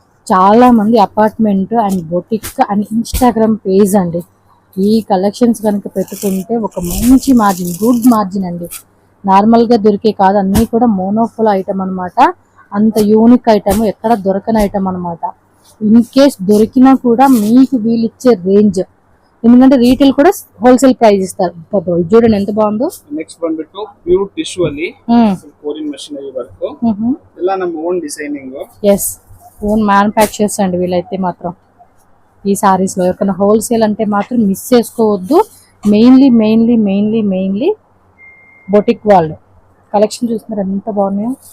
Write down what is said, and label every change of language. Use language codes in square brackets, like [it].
[te] చాలా మంది apartment and boutique and Instagram page అండి, ఈ కలెక్షన్స్ కనుక పెట్టుకుంటే ఒక మంచి మార్జిన్, గుడ్ మార్జిన్ అండి. నార్మల్ గా దొరికే కాదు, అన్ని కూడా మోనోఫోల్ ఐటమ్ అనమాట. అంత యూనిక్ ఐటమ్, ఎక్కడ దొరకని ఐటమ్ అనమాట. ఇన్ కేస్ దొరికినా కూడా మీకు వీళ్ళు ఇచ్చే రేంజ్, ఎందుకంటే రీటైల్ కూడా హోల్సేల్ ప్రైస్ ఇస్తారు. చూడండి ఎంత బాగుందో. [kn] నెక్స్ట్ ಬಂದ್ಬಿಟ್ಟು ಪ್ಯೂರ್ ಟಿಶ್ಯೂ ಅಲ್ಲಿ ಕೊರಿಯನ್ ಮಷಿನರಿ ವರ್ಕ್. ಎಲ್ಲ ನಮ್ಮ own designing. [te] yes, own manufacturers అండి వీళ్ళైతే మాత్రం. ఈ సారీస్ లో ఎవరికైనా హోల్సేల్ అంటే మాత్రం మిస్ చేసుకోవద్దు. మెయిన్లీ బొటిక్ వాళ్ళు కలెక్షన్ చూస్తున్నారు ఎంత బాగున్నాయో.